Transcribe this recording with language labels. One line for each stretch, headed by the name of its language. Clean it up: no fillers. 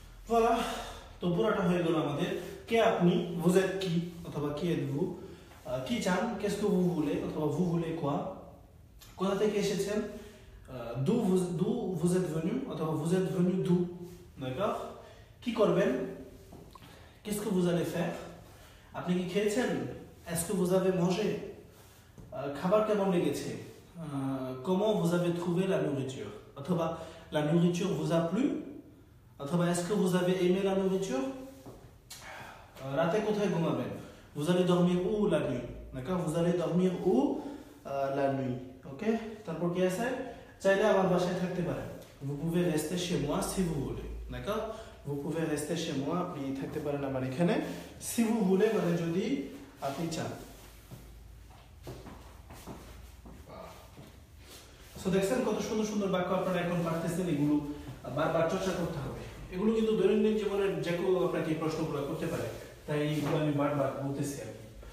Bangla: voilà, তো পুরোটা হয়ে গেল আমাদের। কে আপনি,
French: vous êtes qui অথবা qui êtes-vous,
Bangla: কি চান,
French: qu'est-ce que vous voulez অথবা vous voulez quoi,
Bangla: কোথা থেকে এসেছেন,
French: d'où vous êtes venu অথবা vous êtes venu d'où। d'accord?
Bangla: কি করবেন,
French: qu'est-ce que vous allez faire,
Bangla: আপনি কি খেয়েছেন,
French: est-ce que vous avez mangé,
Bangla: খাবার কেমন লেগেছে,
French: comment vous avez trouvé la nourriture অথবা la nourriture vous a plu অথবা est-ce que vous avez aimé la nourriture,
Bangla: রাতে কোথায় ঘুমাবেন,
French: vous allez dormir où la nuit। d'accord? vous allez dormir où la nuit।
Bangla: ওকে, তারপর কি আছে? চাইলে আমার বাসায় থাকতে পারেন,
French: vous pouvez rester chez moi si vous voulez। d'accord? vous pouvez rester chez moi,
Bangla: আপনি থাকতে পারেন আমার এখানে।
French: si vous voulez
Bangla: মানে যদি আপনি চান। সো দেখছেন কত সুন্দর সুন্দর বাক্য আপনারা এখন পারতেছেন, এগুলো বারবার চর্চা করতে হবে। এগুলো কিন্তু দৈনন্দিন জীবনের যে কেউ আপনাকে এই প্রশ্নগুলো করতে পারে, তাই এইগুলো আমি বারবার বলতেছি আর কি।